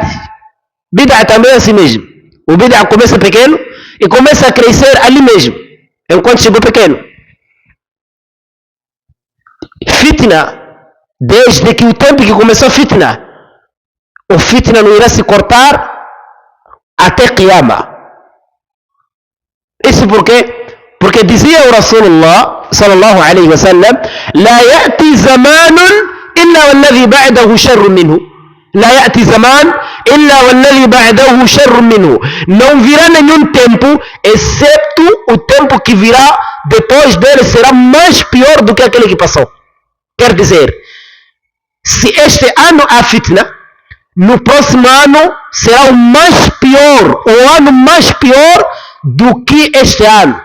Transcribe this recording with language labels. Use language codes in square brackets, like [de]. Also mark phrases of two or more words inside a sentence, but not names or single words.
[pt] Bid'a também é assim mesmo. O bid'a começa pequeno e começa a crescer ali mesmo, enquanto chegou pequeno. Fitna, desde que o tempo que começou fitna, o fitna não irá se cortar até Qiyamah. Isso por quê? Porque dizia o Rasulullah [ar] صلى الله عليه وسلم: لا يأتي زمان إلا والذي بعده شر منه. لا يأتي زمان إلا والذي بعده شر منه. [pt] Não virá nenhum tempo, exceto o tempo que virá depois dele será mais pior do que aquele que passou. Quer dizer, se este ano há fitna, no próximo ano será o mais pior, o ano mais pior do que este ano.